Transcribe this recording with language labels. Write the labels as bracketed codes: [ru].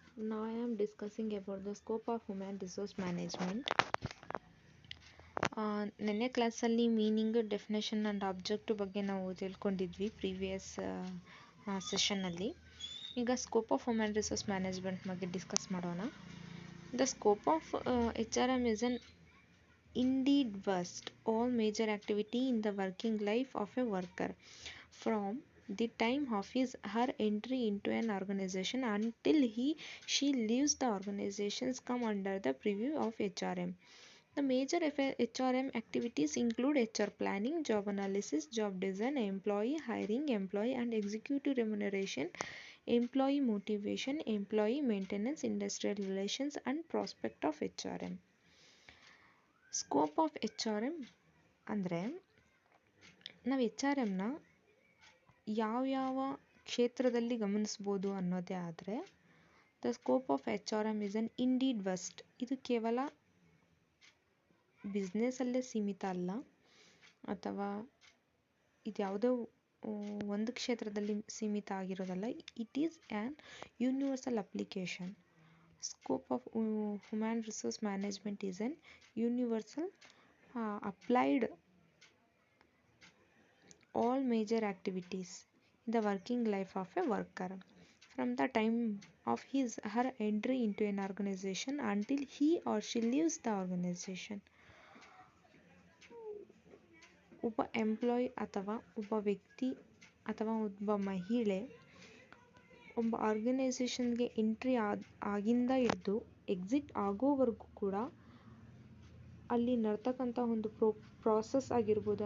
[en] Now I am discussing about the scope of human resource management. [kn] ನೆನ್ನೆ ಕ್ಲಾಸಲ್ಲಿ meaning definition and objective ಬಗ್ಗೆ ನಾವು ತಿಳ್ಕೊಂಡಿದ್ವಿ previous ಸೆಷನ್ನಲ್ಲಿ. ಈಗ scope of human resource management ಬಗ್ಗೆ discuss ಮಾಡೋಣ. [en] The scope of HRM is an indeed vast, all major activity in the working life of a worker from the time of his her entry into an organization until she leaves the organizations come under the purview of HRM. The major HRM activities include HR planning, job analysis, job design, employee hiring, employee and executive remuneration, employee motivation, employee maintenance, industrial relations and prospect of HRM. [kn] Scope of HRM ಅಂದರೆ ನಾವು HRMನ ಯಾವ್ಯಾವ ಕ್ಷೇತ್ರದಲ್ಲಿ ಗಮನಿಸ್ಬೋದು ಅನ್ನೋದೇ ಆದರೆ, [en] The scope of HRM is an indeed vast. [kn] ಇದು ಕೇವಲ ಬಿಸ್ನೆಸ್ಸಲ್ಲೇ ಸೀಮಿತ ಅಲ್ಲ, ಅಥವಾ ಇದು ಯಾವುದೋ ಒಂದು ಕ್ಷೇತ್ರದಲ್ಲಿ ಸೀಮಿತ ಆಗಿರೋದಲ್ಲ. [en] It is an universal application. Scope of human resource management is an universal applied all major activities in the working life of a worker from the time of her entry into an organization until he or she leaves the organization. [kn] ಒಬ್ಬ employee ಅಥವಾ ಒಬ್ಬ ವ್ಯಕ್ತಿ ಅಥವಾ ಒಬ್ಬ ಮಹಿಳೆ ಒಬ್ಬ ಆರ್ಗನೈಸೇಷನ್ಗೆ entry ಆಗಿಂದ ಹಿಡಿದು ಎಕ್ಸಿಟ್ ಆಗೋವರೆಗೂ ಕೂಡ ಅಲ್ಲಿ ನಡ್ತಕ್ಕಂಥ ಒಂದು ಪ್ರಾಸೆಸ್ ಆಗಿರ್ಬೋದು.